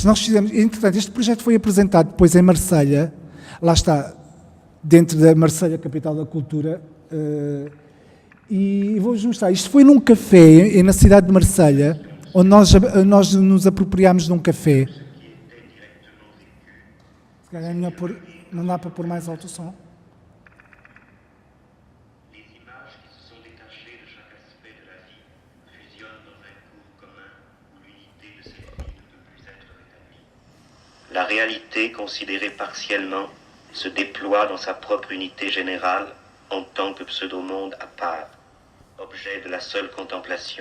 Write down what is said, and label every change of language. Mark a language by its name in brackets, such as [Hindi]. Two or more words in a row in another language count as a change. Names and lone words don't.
[Portuguese] Nós fizemos, entretanto, este projeto foi apresentado depois em Marselha, lá está, dentro da Marselha, capital da cultura, e vou-vos mostrar. Isto foi num café na cidade de Marselha, onde nós nos apropriámos de um café. Se calhar é melhor não dá para pôr mais alto o som. [French] La réalité, considérée partiellement, se déploie dans sa propre unité générale en tant que pseudo-monde à part, objet de la seule contemplation.